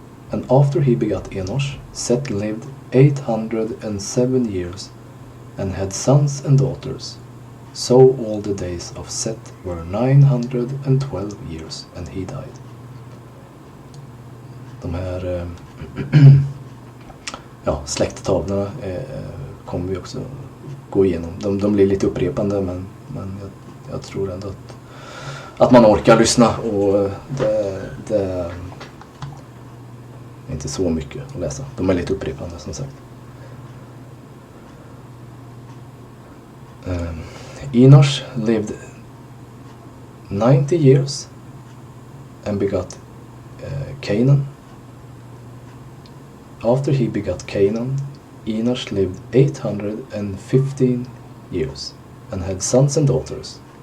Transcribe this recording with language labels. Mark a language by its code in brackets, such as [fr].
[en] And after he begot Enosh, Seth lived 807 years and had sons and daughters. So all the days of Seth were 912 years, and he died. [sv] De här släkttavlorna kommer vi också gå igenom. De blir lite upprepande, men jag tror ändå att man orkar lyssna, och det är inte så mycket att läsa. De är lite upprepande, som sagt. [en] Enosh lived 90 years and begot Canaan. After he begot Canaan, Enosh lived 815 years and had sons and daughters.